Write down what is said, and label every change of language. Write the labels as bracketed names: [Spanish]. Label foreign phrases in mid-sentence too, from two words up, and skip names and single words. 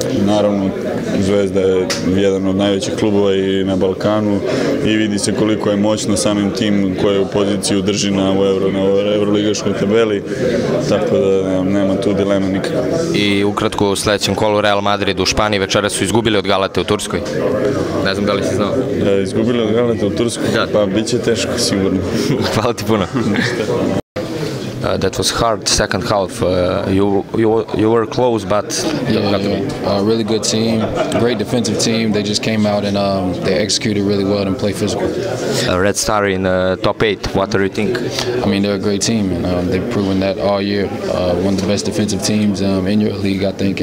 [Serbian] Naravno, Zvezda je jedan od najvećih klubova i na Balkanu i vidi se koliko je moćno samim tim koje u poziciju drži na evroligaškoj tabeli, tako da nema tu dilema nikakva. I ukratko u sledećem kolu Real Madrid u Španiji večera su izgubili od Galate u Turskoj. Ne znam da li si znao. Izgubili od Galate u Turskoj? Pa bit će teško, sigurno. Hvala ti puno. [English] That was hard second half. You were close, but a really good team, great defensive team. They just came out and they executed really well and played physical. Red Star in top 8. What do you think? I mean, they're a great team, and they've proven that all year. One of the best defensive teams in EuroLeague, I think.